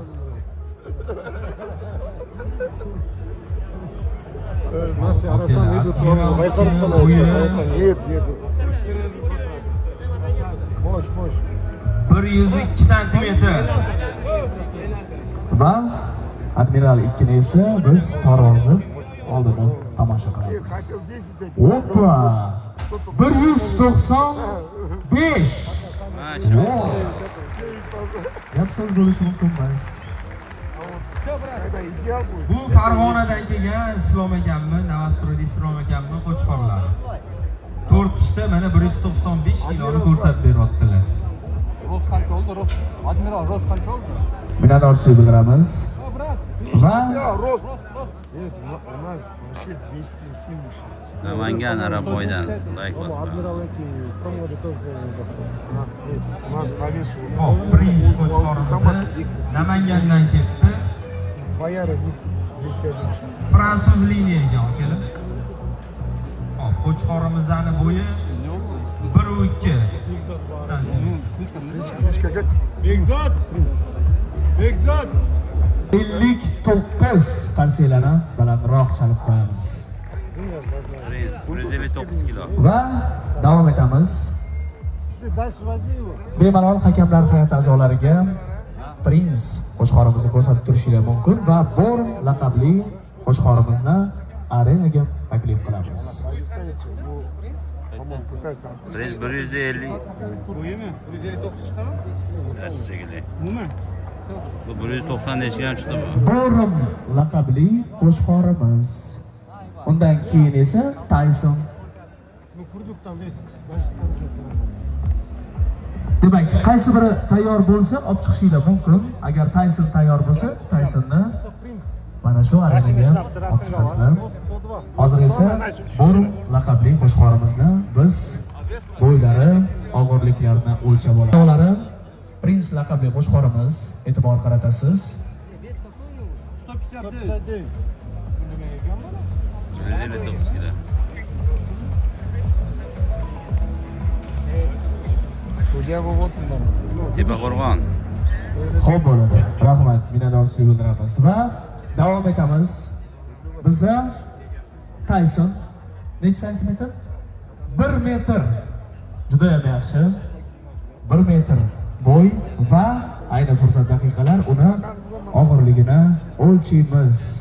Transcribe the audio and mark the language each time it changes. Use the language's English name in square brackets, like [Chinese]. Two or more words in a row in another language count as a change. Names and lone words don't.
[Uzbek] Boş. 102 santimetr. Va Admiral 2 ni esa biz tarozi oldida tomosha qilamiz. [Russian] Хотел 10 дать. [Uzbek] Oppa! 195. Masha. Gap so'z bo'lishi mumkin emas. [Russian] Когда идеал будет. [Uzbek] Bu Farg'onadan kelgan Islom akamni, Navastro'da Islom akamni qo'chqorlari. 4 ishda mana 195 kiloni ko'rsatib beryaptilar. Rost qancha oldi? Admiral rost qancha oldi? Minnatdorchilik bildiramiz. Va [Russian] Я рост. Нет, у нас вообще 270. [Uzbek] Namangan Araboydan like bosma. [Russian] Нет, у нас по весу. [Uzbek] Xo'p, Prince qo'chqorimiz Namangandan ketdi. [Russian] Бояры 270. [Uzbek] Fransuz liniya ekan akalar. Xo'p, qo'chqorimizni bo'yi 1.2 santimetr. [Russian] Кличка как? [Uzbek] 59 qarsiylarni balandroq chalib qo'yamiz. Prince 159 kilo. Va davom etamiz. [Russian] Ты дальше возьми его. [Uzbek] Bemalol hakamlar hay'ati a'zolariga Prince qo'chqorimizni ko'rsatib turishingiz mumkin va Born laqabli qo'chqorimizni arenaga taklif qilamiz. [Russian] По-моему, пытается. [Uzbek] Prince 150. Bo'yimi? 159 chiqadimi? Shekilli. Umuman. Bu 190 nechga ham chiqdi bu? Born laqabli qo'chqorimiz. Undan keyin esa Tyson. [Russian] Ну, курдук там весит. Даже сам [Uzbek] Demak, qaysi biri tayyor bo'lsa, olib chiqishingiz mumkin. Agar Tyson tayyor bo'lsa, Tysonni mana shu arenaga olib chiqasizlar. 102. Hozir esa Born laqabli qo'chqorimizni biz bo'ylari, og'irliklarini o'lchab olamiz. Prince laqabli qo'chqorimiz, e'tibor qaratasiz. 159. 159 kilo. [Russian] Судья выводит нам. [Uzbek] Tepaqo'rg'on. Xo'p bo'ladi. Rahmat, minnatdorchilik bildiramiz va davom etamiz. Bizda Tyson necha santimetr? 1 metr. Juda ham yaxshi. 1 metr bo'y va ayni fursat daqiqalar uni og'irligini o'lchaymiz.